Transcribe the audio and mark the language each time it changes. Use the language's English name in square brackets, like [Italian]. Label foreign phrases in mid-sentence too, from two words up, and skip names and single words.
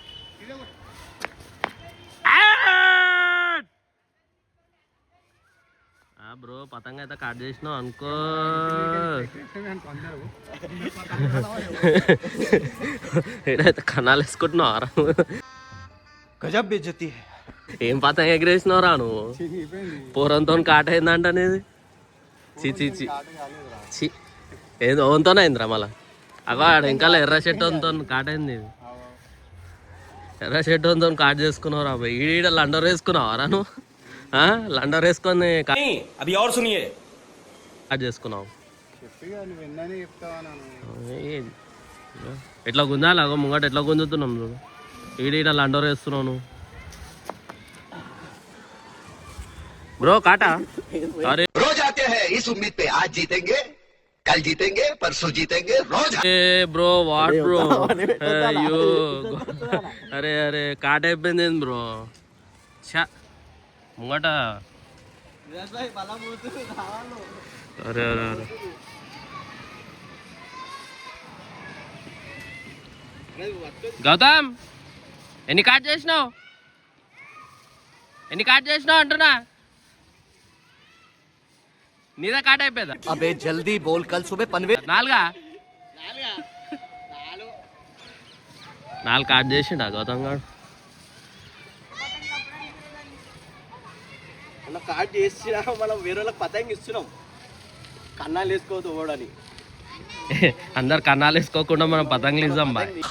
[Telugu] బ్రో పతంగ అయితే కట్ చేసినావు అనుకో. ఏడైతే కన్నాలు వేసుకుంటున్నావు. [Hindi] गजब बेइज्जती है. [Telugu] ఏం పతంగ ఎగిరేసినావు రా నువ్వు. పూరంతో కాట అయిందంట అనేది. చి ఏదో ఓన్తోనే అయిందిరా మళ్ళా. అగో ఆడ ఇంకా ఎర్ర షర్ట్ వంతో కాట అయింది. ఎర్ర షర్ట్ వంతో కాట్ చేసుకున్నావు రా. ఈడ లండర్ వేసుకున్నావు రా నువ్వు. లండర్ వేసుకొని [Hindi] अभी और सुनिए. [Telugu] కాట్ చేసుకున్నావు. ఎట్లా గుంజాలి అగో ముంగట ఎట్లా గుంజుతున్నాం చూడు. ఈడ లండర్ వేస్తున్నావు నువ్వు బ్రో. కాటా అరే [Hindi] रोज आते हैं इस उम्मीद पे आज जीतेंगे कल जीतेंगे परसों जीतेंगे रोज. [English] bro what bro. [Telugu] అయ్యో అరే అరే కాట అయిపోయింది బ్రో. ఛా ముంగట. అరే అరే అరే గౌతమ్ ఎన్ని కాట్ చేసినావు. ఎన్ని కాట్ చేసినావు అంటున్నా. నీదా కాట్ అయిపోయిందా. [Hindi] अबे जल्दी बोल, कल सुबह पनवेल. [Telugu] 4 కాట్ చేసిండా గౌతమ్ గారు. కార్డ్ చేసినా మనం వేరే వాళ్ళకి పతంగి ఇస్తున్నాం. కన్నాలు వేసుకోవద్దు ఓడని. అందరు కన్నాలు వేసుకోకుండా మనం పతంగులు ఇద్దాం బాయ్.